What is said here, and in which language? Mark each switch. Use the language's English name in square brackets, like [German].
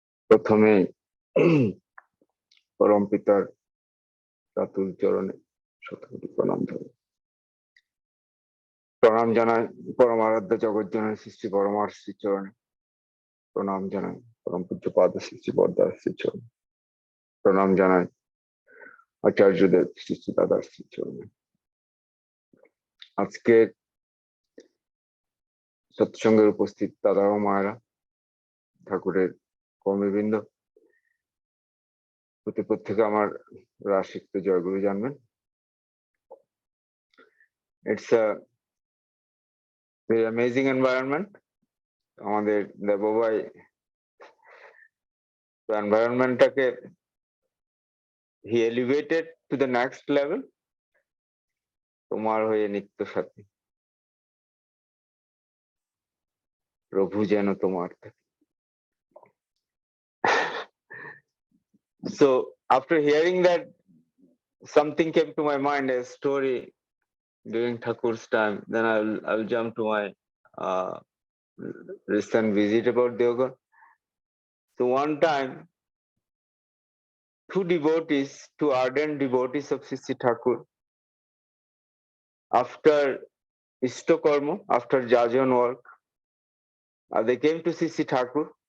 [Bangla] প্রথমে পরম পিতার রাতুল চরণে শতকোটি প্রণাম প্রণাম জানাই পরম আরাধ্য জগৎ জনের সৃষ্টি পরমার শ্রী চরণে প্রণাম জানাই পরম পূজ্য পাদ সৃষ্টি বর্দার শ্রী চরণে প্রণাম জানাই আচার্যদেব সৃষ্টি দাদার শ্রী চরণে। আজকে সৎসঙ্গের উপস্থিত দাদা ও মায়েরা, ঠাকুরের কর্মীবৃন্দ, প্রত্যেকে আমার রাশিক্ত জয়গুরু জানবেন। [English] It's a very amazing environment. [Bangla] আমাদের দেবভাই এনভায়রনমেন্টটাকে [English] he elevated to the next level. [Bangla] তোমার হয়ে নিত্য সাথী প্রভু যেন তোমার থাকে। [English] So after hearing that, something came to my mind, a story during Thakur's time. Then I'll jump to my recent visit about Devghar. So one time, two ardent devotees of Sri Thakur, after Ishtokarma, after Jajan work, they came to Sri Thakur.